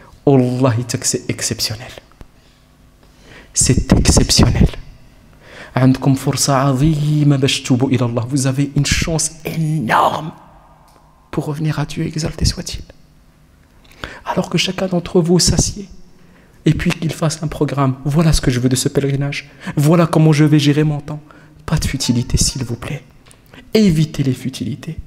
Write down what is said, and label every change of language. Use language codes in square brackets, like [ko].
[fr] Allah, c'est exceptionnel. C'est exceptionnel. [ar] عندكم فرصة عظيمة باش تتوبوا إلى الله. [fr] Vous avez une chance énorme pour revenir à Dieu, exalté soit-il. Alors que chacun d'entre vous s'assied et puis qu'il fasse un programme. Voilà ce que je veux de ce pèlerinage. Voilà comment je vais gérer mon temps. Pas de futilité, s'il vous plaît. Évitez les futilités.